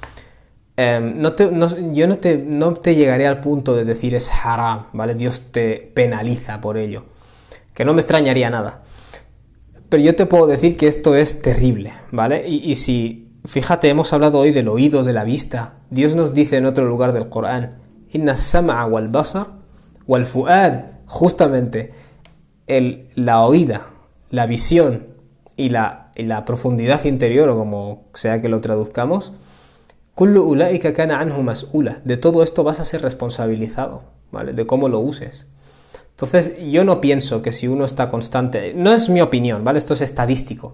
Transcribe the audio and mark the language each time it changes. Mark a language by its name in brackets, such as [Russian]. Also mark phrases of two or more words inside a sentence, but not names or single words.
[Spanish] Yo no te llegaré al punto de decir es haram, ¿vale? Dios te penaliza por ello. Que no me extrañaría nada. Pero yo te puedo decir que esto es terrible, ¿vale? Y si, fíjate, hemos hablado hoy del oído, de la vista. Dios nos dice en otro lugar del Corán, [Arabic] إن السمع والبصر والفؤاد, [Spanish] justamente la oída, la visión y la profundidad interior, o como sea que lo traduzcamos, [Arabic] كل أولئك كان عنه مسؤولا, [Spanish] de todo esto vas a ser responsabilizado, ¿vale? De cómo lo uses. Entonces, yo no pienso que si uno está constante, no es mi opinión, ¿vale? Esto es estadístico.